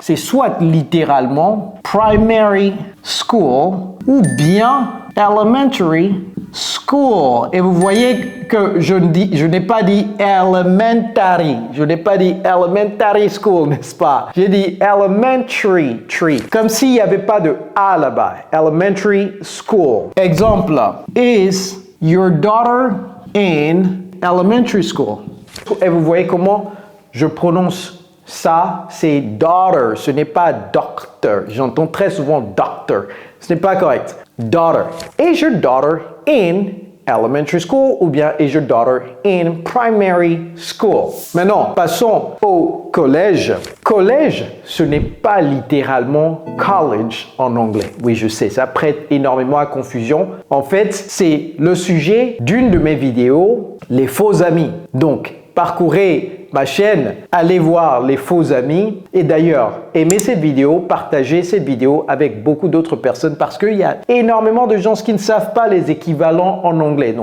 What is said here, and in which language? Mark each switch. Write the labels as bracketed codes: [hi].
[fr] C'est soit littéralement primary school ou bien elementary school. Et vous voyez que je n'ai pas dit elementary. Je n'ai pas dit elementary school, n'est-ce pas? J'ai dit elementary tree. Comme s'il n'y avait pas de A là-bas. Elementary school. Exemple. [en] Is your daughter in elementary school? [fr] Et vous voyez comment je prononce ça, c'est daughter, ce n'est pas doctor. J'entends très souvent doctor. Ce n'est pas correct. Daughter. [en] Is your daughter in elementary school [fr] ou bien [en] is your daughter in primary school? [fr] Maintenant, passons au collège. Collège, ce n'est pas littéralement college en anglais. Oui, je sais, ça prête énormément à confusion. En fait, c'est le sujet d'une de mes vidéos, les faux amis. Donc, parcourez ma chaîne, allez voir les faux amis et d'ailleurs, aimez cette vidéo, partagez cette vidéo avec beaucoup d'autres personnes parce qu'il y a énormément de gens qui ne savent pas les équivalents en anglais.